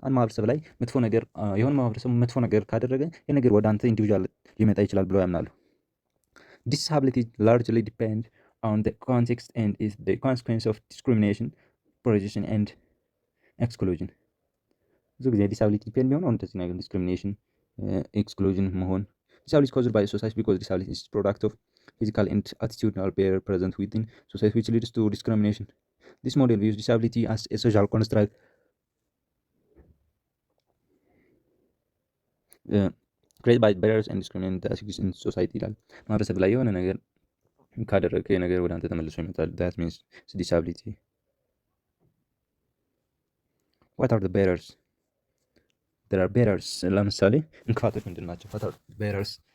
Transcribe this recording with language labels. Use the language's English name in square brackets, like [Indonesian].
[Amharic] አንድ ማህበረሰብ ላይ የሆነ ማህበረሰብ መጥፎ ነገር ካደረገ ይሄ ነገር ወደ አንተ ኢንዲቪጁዋል ሊመጣ ይችላል ብለው ያምናሉ። [English] Disability largely depend on the context and is the consequence of discrimination, prejudice and exclusion. [Amharic] ብዙ ጊዜ ዲሳቢሊቲ ዲፔንድ የሚሆነው እንደዚህ ነገር ዲስክሪሚኔሽን፣ ኤክስክሉዥን መሆን። [English] Disability is caused by society because disability is product of physical and attitudinal barrier present within society which leads to discrimination. This model views disability as a social construct ክሬት ባይ ባሪየርስ ኤንድ ዲስክሪሚኔሽን ዳት ኤግዚስት ኢን ሶሳይቲ [Amharic] ይላል። ማህበረሰብ ላይ የሆነ ነገር ካደረግክ የነገር ወደ አንተ ተመልሶ ይመጣል። ዳት ሚንስ ዲሳቢሊቲ። [English] ዋት አር ዘ ባሪየርስ? ዜር አር ባሪየርስ። [Amharic] ለምሳሌ እንቅፋቶች ምንድን ናቸው? [English] ዋት አር ባሪየርስ?